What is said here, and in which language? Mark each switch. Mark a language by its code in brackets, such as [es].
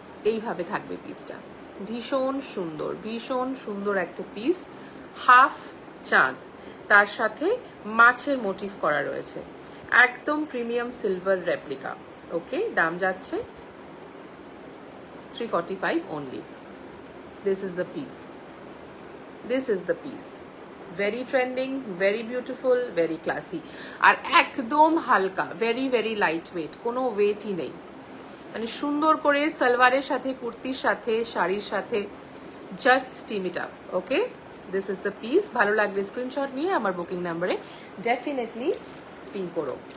[bn] এইভাবে থাকবে পিসটা, ভীষণ সুন্দর, ভীষণ সুন্দর একটা পিস। হাফ চাঁদ, তার সাথে মাছের মোটিভ করা রয়েছে, একদম প্রিমিয়াম সিলভার রেপ্লিকা। ওকে, দাম যাচ্ছে 345 only. [en] This is the piece. This is the piece. Very trending, very beautiful, very classy. [bn] আর একদম হালকা, [en] very very light weight, [bn] কোনো ওয়েটই নেই। মানে সুন্দর করে সালোয়ারের সাথে, কুর্তির সাথে, শাড়ির সাথে [en] Just team it up. [bn] Okay, [en] This is the piece. [bn] ভালো লাগলে স্ক্রিনশট নিয়ে আমার বুকিং নাম্বারে ডেফিনেটলি পিং করো।